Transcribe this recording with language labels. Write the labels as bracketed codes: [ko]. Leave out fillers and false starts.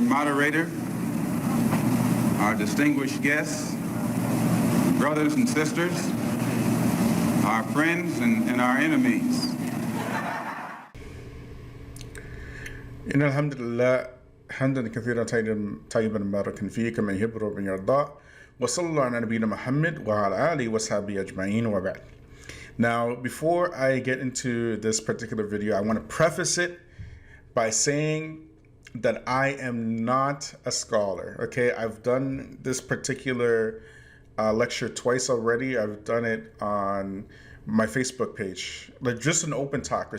[en] Moderator, our distinguished guests, brothers and sisters, our friends and our enemies. [ar] إن الحمد لله حمدا كثيرا طيبا مباركا فيه كما يحب ربنا يرضى وصلى الله على نبينا محمد وعلى آله وصحبه أجمعين وبعد. [en] Now, before I get into this particular video, I want to preface it by saying that I am not a scholar. Okay, I've done this particular lecture twice already. I've done it on my Facebook page, like just an open talk.